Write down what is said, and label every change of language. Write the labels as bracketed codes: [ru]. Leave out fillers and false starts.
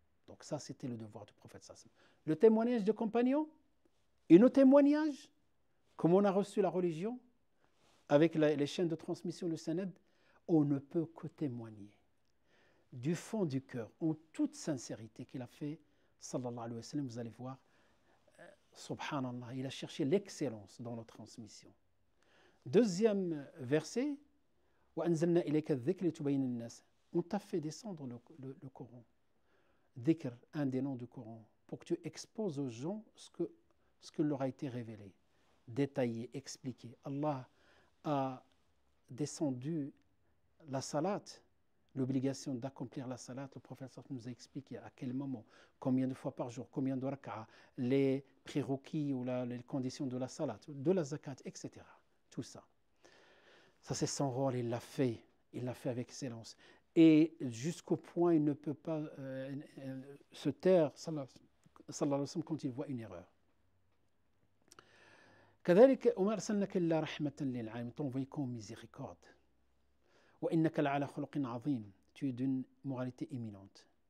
[fr] Donc ça, c'était le devoir du prophète sallam. Le témoignage de compagnons et nos témoignages, comme on a reçu la religion, avec les chaînes de transmission, le sanad, on ne peut que témoigner du fond du cœur, en toute sincérité qu'il a fait, [ar] sallallahu alayhi wa sallam, [fr] vous allez voir, subhanallah, il a cherché l'excellence dans nos transmissions. Deuxième verset, [ar] وأنزلنا إليك الذكر لتبين للناس. [fr] On t'a fait descendre le Coran. Dhikr, un des noms du Coran, pour que tu exposes aux gens ce que leur a été révélé, détaillé, expliqué. Allah a descendu la salat, l'obligation d'accomplir la salat. Le prophète nous a expliqué à quel moment, combien de fois par jour, combien de rak'a, les prérequis ou les conditions de la salat, de la zakat, etc. Tout ça. Ça, c'est son rôle, il l'a fait avec excellence. Et jusqu'au point, il ne peut pas se taire, [ar] sallallahu alayhi wa sallam, [fr] quand il voit une erreur. [ar] كذلك وما أرسلناك إلا رحمة للعالمين, [fr] t'envoie comme miséricorde. [ar] وإنك لعلى خلق عظيم, [fr] tu es d'une moralité éminente.